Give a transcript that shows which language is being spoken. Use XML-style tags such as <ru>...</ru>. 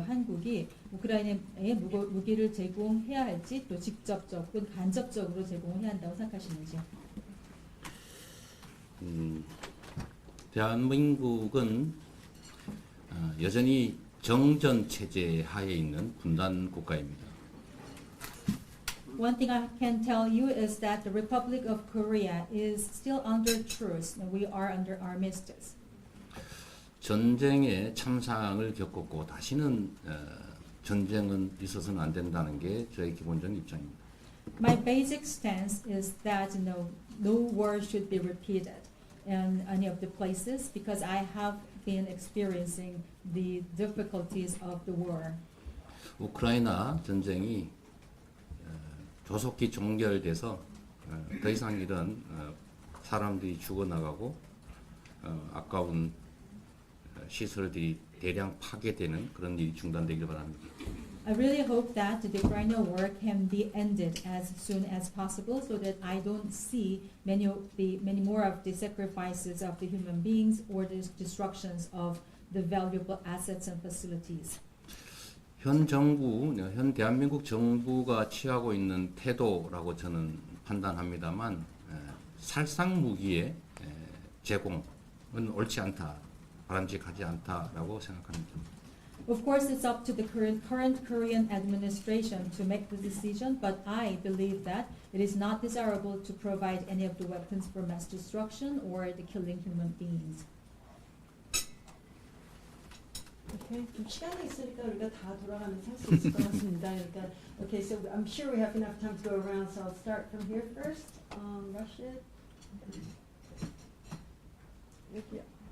<ko>한국이 우크라이나에 무기를 제공해야 할지, 또 직접적 혹은 간접적으로 제공해야 한다고 생각하시는지요? 대한민국은 여전히 정전 체제 하에 있는 분단 국가입니다.</ko> <en>One thing I can tell you is that the Republic of Korea is still under truce. We are under armistice.</en> <ko>전쟁에 참상을 겪었고 다시는 전쟁은 있어서는 안 된다는 게 저의 기본적인 입장입니다.</ko> <en>My basic stance is that no war should be repeated in any of the places because I have been experiencing the difficulties of the war.</en> <ko>우크라이나 전쟁이 조속히 종결돼서 더 이상 이런 사람들이 죽어나가고 아까운 시설들이 대량 파괴되는 그런 일이 중단되길 바랍니다.</ko> <en>I really hope that the Ukrainian war can be ended as soon as possible so that I don't see many more of the sacrifices of the human beings or the destructions of the valuable assets and facilities.</en> <ko>현 정부, 현 대한민국 정부가 취하고 있는 태도라고 저는 판단합니다만 살상 무기의 제공은 옳지 않다, 바람직하지 않다라고 생각합니다.</ko> <en>Of course, it's up to the current Korean administration to make the decision, but I believe that it is not desirable to provide any of the weapons for mass destruction or the killing human beings.</en> <ko>Okay, 좀 시간이 있으니까 우리가 다 돌아가면서 할 수 있을 것 같습니다. 그러니까,</ko> <en>okay, so I'm sure we have enough time to go around, so I'll start from here first. Rashid.</en> <ko>여기요.</ko>